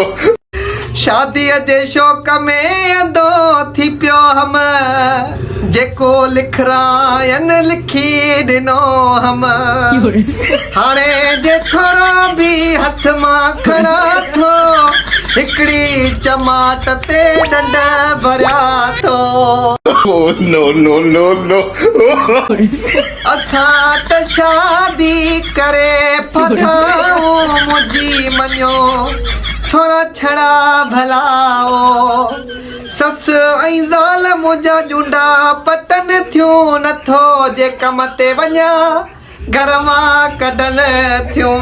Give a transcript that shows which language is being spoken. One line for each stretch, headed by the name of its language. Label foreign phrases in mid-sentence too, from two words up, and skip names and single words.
Sindhi: शादीअ जे शौक़ में अंधो थी पियो हम जेको लिखरायनि लिखी ॾिनो हम हाणे जे थोरो बि हथ मां खणा थो हिकिड़ी चमाट ते ॾंड भरिया थो।
English: Oh, no, no, no, no.
Sindhi: असां त शादी करे फटाऊं मुंहिंजी मञो छोरा छड़ा भलाओ सस ऐं ज़ाल मुंहिंजा जुंडा पटन थियूं नथो जे कम ते वञा घर मां कढन थियूं।